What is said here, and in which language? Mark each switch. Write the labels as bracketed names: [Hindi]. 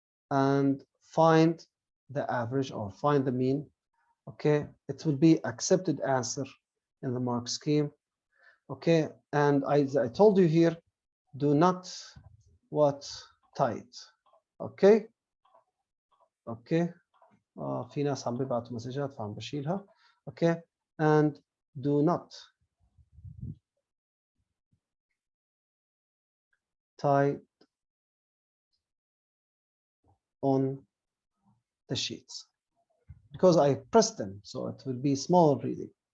[English] And find the average or find the mean, okay, it will be accepted answer in the mark scheme, okay. And I told you here, do not what tight, okay. [Arabic] اوكي في ناس عم بيبعتوا مسجات فعم بشيلها اوكي. [English] And do not tie on the sheets because I pressed them, so it will be small reading.